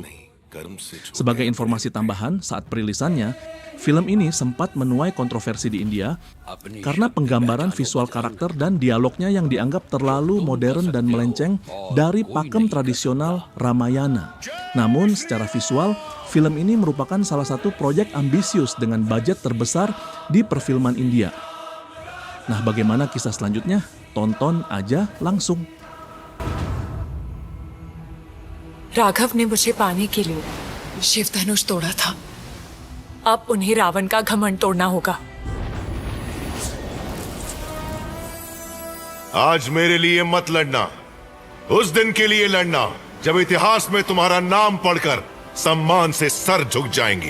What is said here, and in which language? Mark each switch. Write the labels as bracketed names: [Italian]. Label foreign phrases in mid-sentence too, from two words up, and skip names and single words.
[Indonesian] Sebagai informasi tambahan, saat perilisannya, film ini sempat menuai kontroversi di India karena penggambaran visual karakter dan dialognya yang dianggap terlalu modern dan melenceng dari pakem tradisional Ramayana. Namun, secara visual, film ini merupakan salah satu proyek ambisius dengan budget terbesar di perfilman India. Nah, bagaimana kisah selanjutnya? Tonton aja langsung. [Hindi] राघव ने मुझे पाने के लिए शिव धनुष तोड़ा था। अब उन्हें रावण का घमंड तोड़ना होगा। आज मेरे लिए मत लड़ना, उस दिन के लिए लड़ना जब इतिहास में तुम्हारा नाम पढ़कर सम्मान से सर झुक जाएंगे।